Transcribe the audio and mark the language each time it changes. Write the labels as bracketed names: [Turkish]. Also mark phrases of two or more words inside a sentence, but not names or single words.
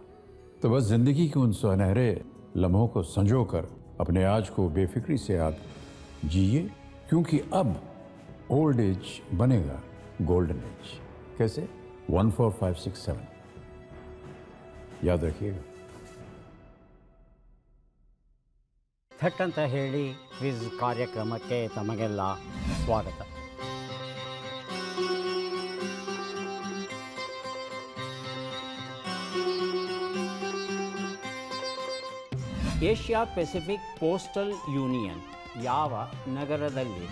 [Hindi] तो बस जिंदगी के उन सुनहरे लम्हों को संजो कर अपने आज को बेफिक्री से आप जिए, क्योंकि अब [English] old age [Hindi] बनेगा [English] golden age. [Hindi] कैसे? 14567 याद रखिएगा। [Kannada] ಥಟ್ ಅಂತ ಹೇಳಿ ಕ್ವಿಜ್ ಕಾರ್ಯಕ್ರಮಕ್ಕೆ ತಮಗೆಲ್ಲ ಸ್ವಾಗತ. [English] Asia Pacific Postal Union [Kannada] ಯಾವ ನಗರದಲ್ಲಿದೆ?